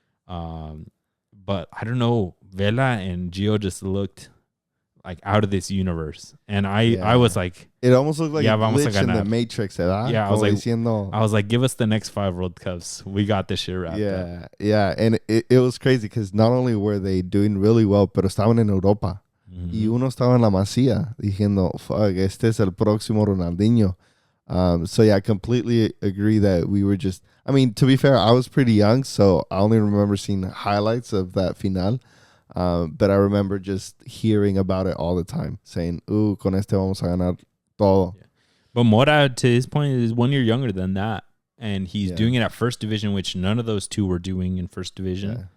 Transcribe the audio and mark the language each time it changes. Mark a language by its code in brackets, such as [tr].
[en] But I don't know. Vela and Gio just looked out of this universe. And I was like... It almost looked like a glitch in the Matrix. Yeah, I was like, give us the next 5 World Cups. We got this shit wrapped up. Yeah. And it was crazy because not only were they doing really well, [es] pero estaban en Europa. [en] Mm-hmm. [es] Y uno estaba en la Masía diciendo, [en] fuck, [es] este es el próximo Ronaldinho. [en] So yeah, I completely agree that we were just... I mean, to be fair, I was pretty young, so I only remember seeing highlights of that final. But I remember just hearing about it all the time, saying, [es] con este vamos a ganar todo. [en] Yeah. But Mora, to his point, is 1 year younger than that. And he's doing it at first division, which none of those two were doing in first division. Yeah.